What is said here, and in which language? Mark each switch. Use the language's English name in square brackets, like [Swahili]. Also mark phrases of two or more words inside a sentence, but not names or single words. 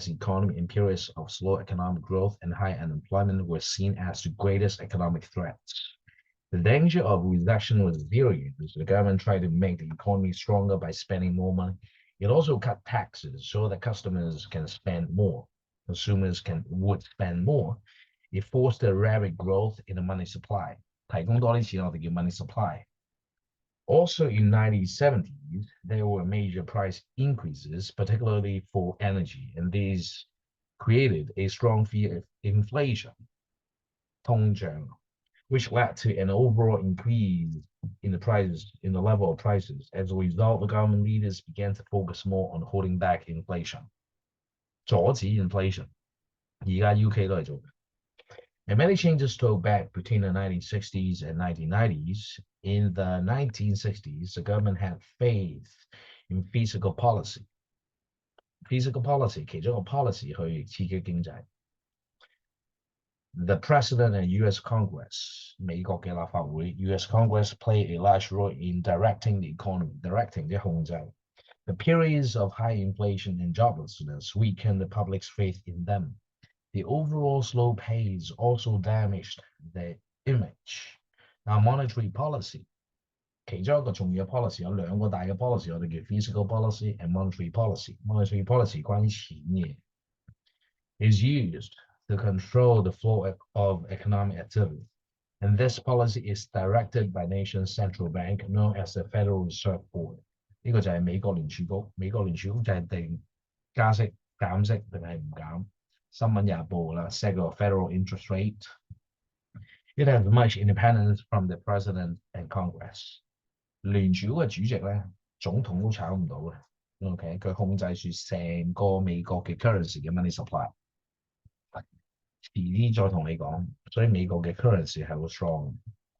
[English] economy, and periods of slow economic growth and high unemployment were seen as the greatest economic threats. The danger of recession was serious. The government tried to make the economy stronger by spending more money. It also cut taxes so that customers can spend more. Consumers would spend more. It forced a rapid growth in the money supply. [Cantonese] 提供多啲錢，我哋叫 money supply. [English] Also in 1970s, there were major price increases, particularly for energy, and these created a strong fear of inflation, [Cantonese] 通脹, [English] which led to an overall increase in the level of prices. As a result, the government leaders began to focus more on holding back inflation. [Cantonese] 阻止 inflation. 而家 UK 都係做嘅。 [English] And many changes took back between the 1960s and 1990s. In the 1960s, the government had faith in fiscal policy. Fiscal policy [Cantonese] 其中一個 policy 去刺激經濟。 [English] The President and U.S. Congress, [Cantonese] 美國嘅立法會 U.S. [English] Congress played a large role in directing the economy. Directing [Cantonese] 即係控制。 [English] The periods of high inflation and joblessness weakened the public's faith in them. The overall slow pace also damaged the image. Now, monetary policy, [Cantonese] 其中一個重要嘅 policy 有兩個大嘅 policy， 我哋叫 [English] fiscal policy and monetary policy. Monetary policy [Cantonese] 關於錢嘅 [English] is used to control the flow of economic activity. And this policy is directed by nation's central bank, known as the Federal Reserve Board. [Cantonese] 呢個就係美國聯儲局，美國聯儲局就係定加息、減息定係唔減。新聞也報啦 ，set 個 [English] federal interest rate. It has much independence from the president and Congress. [Cantonese] 聯儲嘅主席咧，總統都炒唔到嘅。OK， 佢控制住成個美國嘅 currency 嘅 [English] money supply。 [Cantonese] 遲啲再同你講，所以美國嘅 currency 係好 strong。